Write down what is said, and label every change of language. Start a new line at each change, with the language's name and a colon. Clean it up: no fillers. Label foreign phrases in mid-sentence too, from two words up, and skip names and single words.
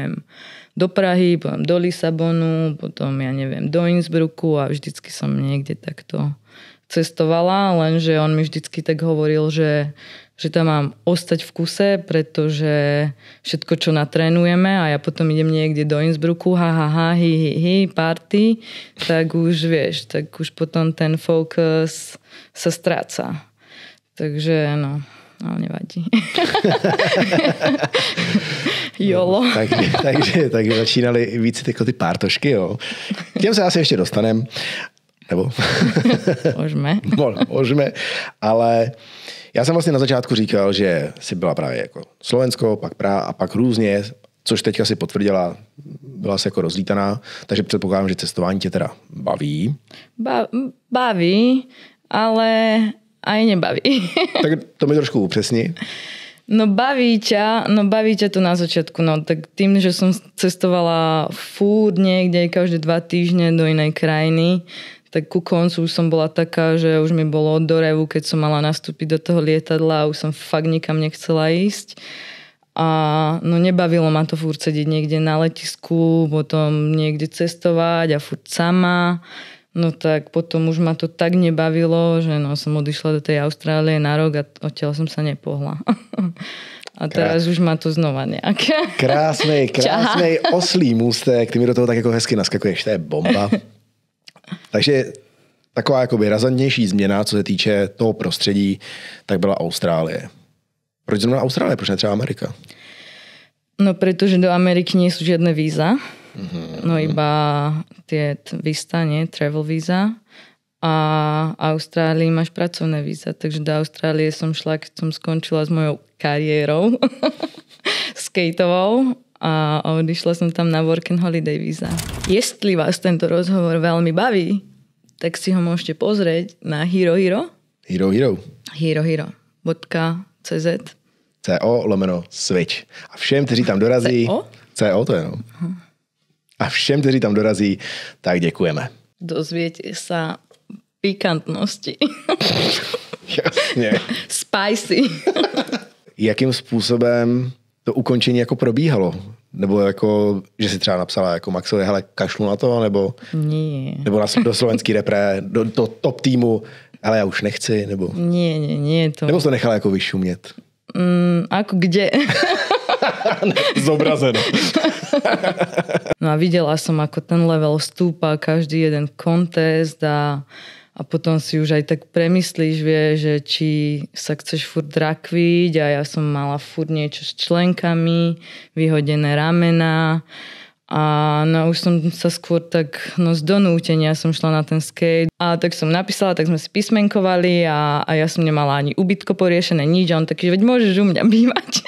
Slovak: ja neviem, do Prahy, potom do Lisabonu, potom ja neviem, do Innsbrucku a vždycky som niekde takto cestovala, lenže on mi vždycky tak hovoril, že tam mám ostať v kuse, pretože všetko, čo natrénujeme a ja potom idem niekde do Innsbrucku, party, tak už vieš, tak už potom ten fokus sa stráca. Takže no nevadí. Jolo.
Czech: Takže začínaly víc jako ty pártošky, jo. K těm se asi ještě dostanem. Nebo? Můžeme. Ale já jsem vlastně na začátku říkal, že jsi byla právě jako Slovensko, pak Praha a pak různě, což teďka si potvrdila, byla jsi jako rozlítaná, takže předpokládám, že cestování tě teda baví.
Slovak: Baví, ale aj nebaví.
Czech: Tak to mi trošku upřesni.
Slovak: No baví ťa to na začiatku. No tak tým, že som cestovala furt niekde každé 2 týždne do inej krajiny, tak ku koncu už som bola taká, že už mi bolo do revu, keď som mala nastúpiť do toho lietadla a už som fakt nikam nechcela ísť. A no nebavilo ma to furt sedieť niekde na letisku, potom niekde cestovať a furt sama. No tak potom už ma to tak nebavilo, že no som odišla do tej Austrálie na rok a odtiaľ som sa nepohla. A teraz už má to znova nějak.
Czech: Krásnej oslý můstek, ty mi do toho tak jako hezky naskakuješ, to je bomba. Takže taková jakoby razantnější změna, co se týče toho prostředí, tak byla Austrálie. Proč zrovna Austrálie, proč ne třeba Amerika?
Slovak: No pretože do Ameriky nie sú žiadne víza. No iba tie vista, nie? Travel víza. A Austrálii máš pracovné víza. Takže do Austrálie som šla, keď som skončila s mojou kariérou skateovou a odišla som tam na
English: work and holiday
Slovak: víza. Jestli vás tento rozhovor veľmi baví, tak si ho môžete pozrieť na Herohero. Herohero.cz
Czech: CO/switch. A všem, kteří tam dorazí... CO to je, no. A všem, kteří tam dorazí, tak děkujeme.
Slovak: Dozviete sa pikantnosti.
Czech: Jasně. Spicy. Jakým způsobem to ukončení jako probíhalo? Nebo jako, že si třeba napsala jako Maxovi, hele, kašlu na to, nebo...
Slovak: Nie.
Czech: Nebo do slovenský repre, do top týmu, ale já už nechci, nebo...
Slovak: Nie to.
Czech: Nebo to nechala jako vyšumět?
Slovak: Ako kde?
Czech: Zobrazeno.
Slovak: No a videla som, ako ten level stúpa každý jeden contest a potom si už aj tak premyslíš, vieš, že či sa chceš furt rakviť a ja som mala furt niečo s členkami, vyhodené ramena a no už som sa skôr tak z donútenia som šla na ten skate a tak som napísala, tak sme si písmenkovali a ja som nemala ani ubytko poriešené, nič a on taký, že veď môžeš u mňa bývať.